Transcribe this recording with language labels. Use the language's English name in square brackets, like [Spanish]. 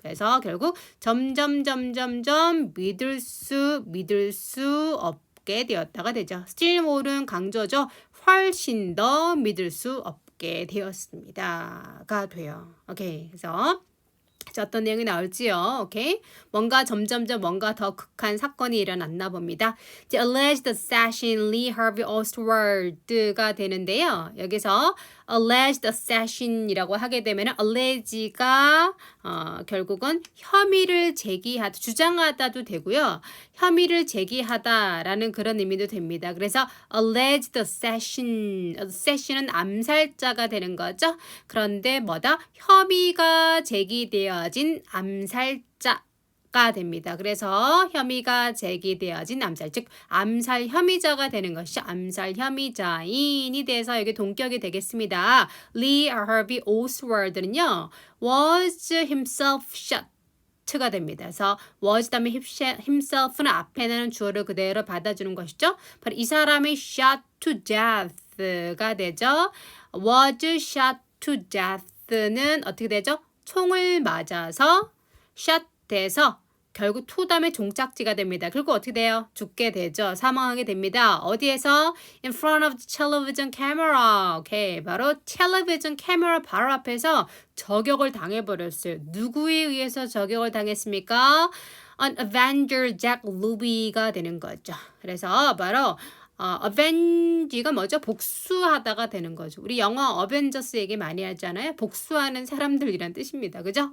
[Korean] 그래서 결국 점점 믿을 수 없게 되었다가 되죠. still more는 강조죠. 훨씬 더 믿을 수 없게 되었습니다가 돼요. 오케이. 그래서 자, 어떤 내용이 나올지요. 오케이. 뭔가 점점점 뭔가 더 극한 사건이 일어났나 봅니다. [English] 이제 alleged assassin Lee Harvey Oswald [Korean] 가 되는데요. 여기서 alleged assassin이라고 하게 되면 allege가 결국은 혐의를 제기하다, 주장하다도 되고요. 혐의를 제기하다라는 그런 의미도 됩니다. 그래서 alleged assassin은 암살자가 되는 거죠. 그런데 뭐다? 혐의가 제기되어진 암살자가 됩니다. 그래서 혐의가 제기되어진 암살, 즉 암살 혐의자가 되는 것이죠. 암살 혐의자인이 돼서 여기 동격이 되겠습니다. [English] Lee Harvey Oswald는요, was himself shot. 가 됩니다. [Korean] 그래서 was 다음에 himself는 앞에 나는 주어를 그대로 받아주는 것이죠. 바로 이 사람이 shot to death가 되죠. [English] was shot to death [Korean] 는 어떻게 되죠? 총을 맞아서 shot 돼서 결국 to 다음에 종착지가 됩니다. 그리고 어떻게 돼요? 죽게 되죠. 사망하게 됩니다. 어디에서? [English] In front of the television camera. [Korean] 오케이. 바로 텔레비전 카메라 바로 앞에서 저격을 당해버렸어요. 누구에 의해서 저격을 당했습니까? [English] An Avenger Jack Ruby [Korean] 가 되는 거죠. 그래서 바로 avenge가 뭐죠? 복수하다가 되는 거죠. 우리 영어 어벤져스 얘기 많이 하잖아요. 복수하는 사람들이란 뜻입니다. 그죠?